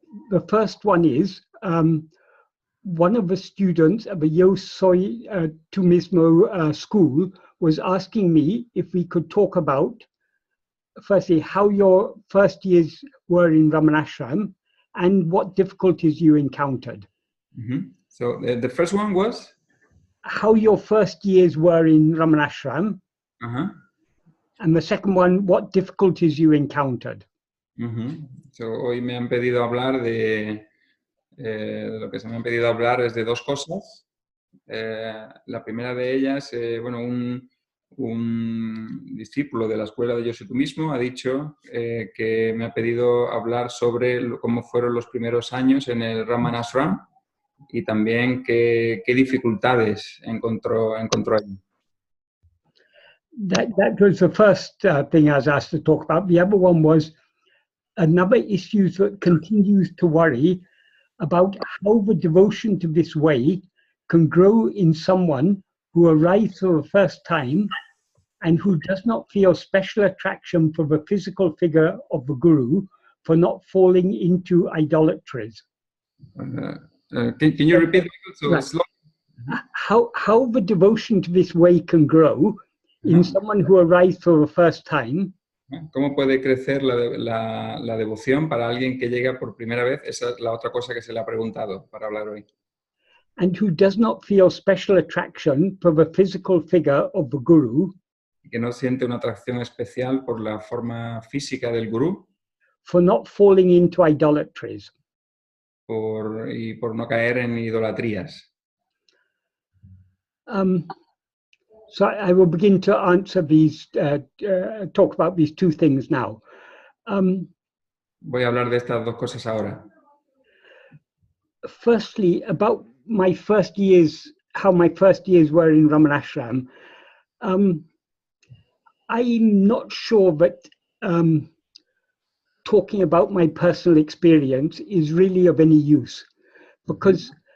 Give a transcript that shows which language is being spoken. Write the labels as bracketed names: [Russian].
[English] The first one is one of the students at the Yo Soy Tu Mismo school was asking me if we could talk about, firstly, how your first years were in Ramanashram and what difficulties you encountered. Mm-hmm. So the first one was? How your first years were in Ramanashram. Uh-huh. And the second one, what difficulties you encountered. Uh-huh. So [Spanish] hoy me han pedido hablar de lo que se me han pedido hablar es de dos cosas. La primera de ellas, bueno, un discípulo de la escuela de Yo Soy Tu Mismo ha dicho que me ha pedido hablar sobre cómo fueron los primeros años en el Ramanashram y también qué dificultades encontró allí. [English] That was the first thing I was asked to talk about. The other one was another issue that continues to worry about how the devotion to this way can grow in someone who arrives for the first time and who does not feel special attraction for the physical figure of the guru for not falling into idolatries. Can you repeat so right. Slowly? How the devotion to this way can grow in someone who arrives for the first time. [Spanish] ¿Cómo puede crecer la devoción para alguien que llega por primera vez? Esa es la otra cosa que se le ha preguntado para hablar hoy. [English] And who does not feel special attraction for the physical figure of the guru. [Spanish] Que no siente una atracción especial por la forma física del gurú. [English] For not falling into idolatries. [Spanish] Y por no caer en idolatrías. [English] So I will begin to answer these, talk about these two things now. [Spanish] Voy a hablar de estas dos cosas ahora. [English] Firstly, about my first years, how my first years were in Ramanashram. I'm not sure that talking about my personal experience is really of any use, because